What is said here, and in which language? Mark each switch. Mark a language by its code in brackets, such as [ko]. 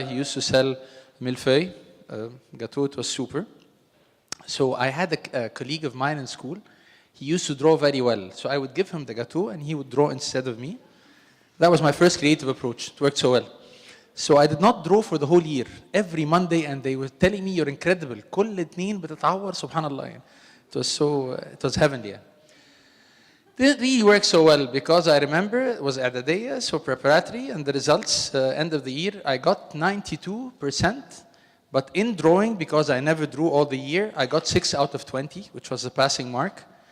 [en] He used to sell millefeuille, gâteau. It was super. So I had a colleague of mine in school. He used to draw very well. So I would give him the gâteau and he would draw instead of me. That was my first creative approach. It worked so well. So I did not draw for the whole year. Every Monday, and they were telling me, you're incredible. [ar] كل اتنين بتتعور سبحان الله. [en] It was heavenly. Didn't really work so well because I remember it was I'dadiyya, so preparatory, and the results, end of the year, I got 92%. But in drawing, because I never drew all the year, I got 6 out of 20, which was the passing mark.